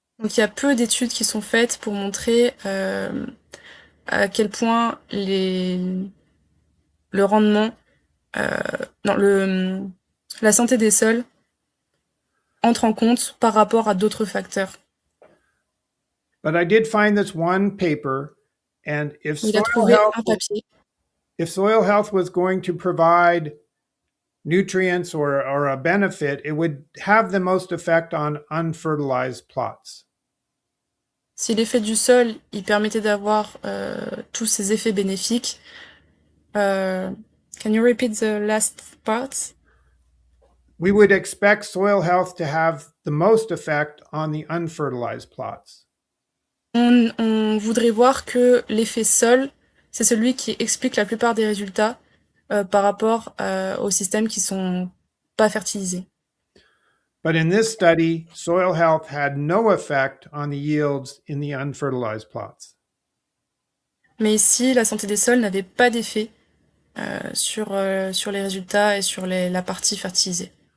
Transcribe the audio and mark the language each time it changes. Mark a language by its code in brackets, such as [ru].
[fr] Donc il y a peu d'études qui sont faites pour montrer à quel point le rendement, non, la santé des sols entre en compte par rapport à d'autres facteurs. [en] But I did find this one paper, and [fr] Il a trouvé un papier. [en] if soil health was going to provide nutrients or a benefit, it would have the most effect on unfertilized plots. [fr] Si l'effet du sol, il permettait d'avoir tous ces effets bénéfiques. [en] Can you repeat the last part? We would expect soil health to have the most effect on the unfertilized plots. [fr] On voudrait voir que l'effet sol, c'est celui qui explique la plupart des résultats par rapport aux systèmes qui sont pas fertilisés. [en] But in this study, soil health had no effect on the yields in the unfertilized plots. [fr] Mais ici, la santé des sols n'avait pas d'effet sur les résultats et sur la partie fertilisée.